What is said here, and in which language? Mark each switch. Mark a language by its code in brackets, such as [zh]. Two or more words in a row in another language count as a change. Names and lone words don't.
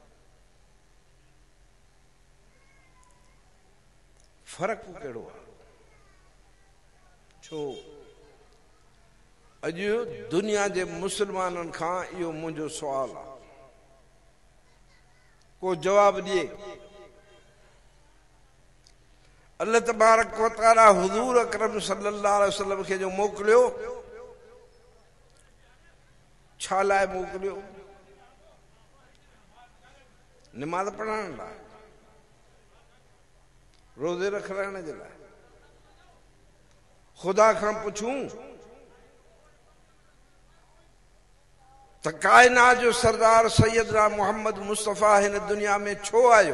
[sd] फर्क कहिड़ो आहे? छो अॼु दुनिया जे मुसलमाननि खां इहो मुंहिंजो सुवाल आहे, को जवाब ॾिए। [ar] الله تبارك وتعالى [sd] हुज़ूर अकरम [ar] صلى الله عليه وسلم [sd] खे जो मोकिलियो, छा लाइ मोकिलियो? निमाज़ पढ़ण लाइ, रोज़े रखण जे लाइ। खुदा खां पुछूं त कायनात जो सरदार सैयदना मोहम्मद मुस्तफ़ा हिन दुनिया में छो आयो?